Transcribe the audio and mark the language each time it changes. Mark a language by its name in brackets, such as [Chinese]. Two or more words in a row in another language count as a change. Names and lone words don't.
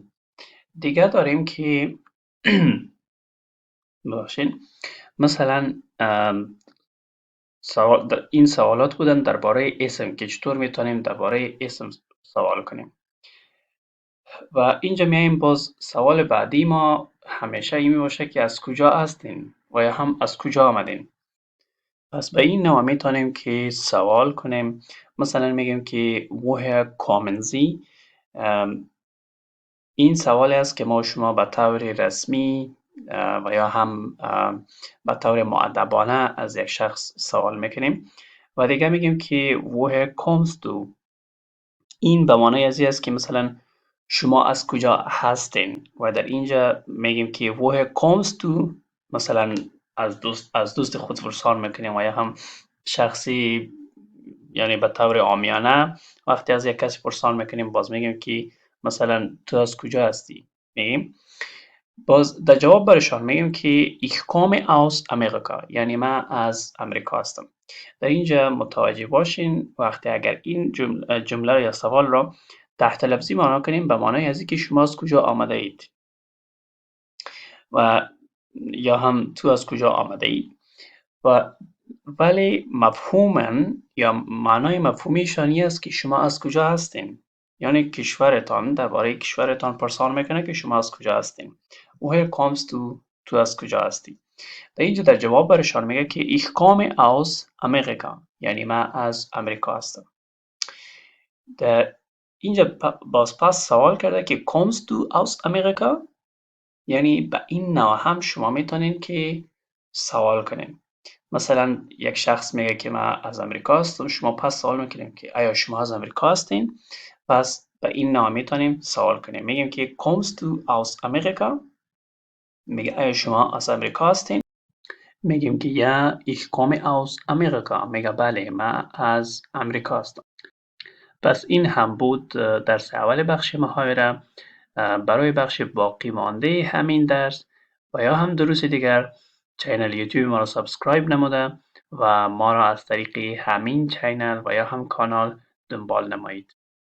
[Persian] دیگه داریم که باشین مثلا این سوالات بودن درباره اسم که چطور میتونیم درباره اسم سوال کنیم. و اینجا میایم باز سوال بعدی ما همیشه این میباشه که از کجا هستین و یا هم از کجا آمدین. پس به این نوع میتونیم که سوال کنیم، مثلا میگیم که [German] woher kommen Sie. [Persian] این سوالی است که ما شما به طور رسمی و یا هم به طور مؤدبانه از یک شخص سوال میکنیم. و دیگه میگیم که [German] woher kommst du. [Persian] این به معنای ازی است که مثلا شما از کجا هستین و در اینجا میگیم که [German] woher kommst du [Persian] مثلا از دوست خود پرسان میکنیم و یا هم شخصی یعنی به طور عامیانه وقتی از یک کسی پرسان میکنیم باز میگیم که مثلا تو از کجا هستی. میگیم باز در جواب برشان میگیم که [German] ich komme aus Amerika، [Persian] یعنی من از امریکا هستم. در اینجا متوجه باشین وقتی اگر این جمله یا سوال را تحت لفظی معنا کنیم به معنای از اینکه شما از کجا آمده اید و یا هم تو از کجا آمده اید، ولی مفهوما یا معنای مفهومیشان این است که شما از کجا هستین، یعنی کشورتان درباره کشورتان پرسان میکنه که شما از کجا هستین. [German] woher kommst du، [Persian] تو از کجا هستی. در اینجا در جواب برشان میگه که [German] ich komme aus Amerika، [Persian] یعنی من از امریکا هستم. در اینجا باز پس سوال کرده که [German] kommst du aus Amerika، [Persian] یعنی به این نوع هم شما میتونین که سوال کنین. مثلا یک شخص میگه که من از امریکا هستم، شما پس سوال میکنیم که آیا شما از امریکا هستین؟ پس به این نوع میتونیم سوال کنیم، میگیم که [German] kommst du aus Amerika، [Persian] میگه آیا شما از امریکا هستین؟ میگیم که یا [German] ich komme aus Amerika، [Persian] میگه بله من از امریکا هستم. پس این هم بود درس اول بخش محاوره. برای بخش باقی مانده همین درس و یا هم دروس دیگر چینل یوتیوب ما را سابسکرایب نموده و ما را از طریق همین چینل و یا هم کانال دنبال نمایید.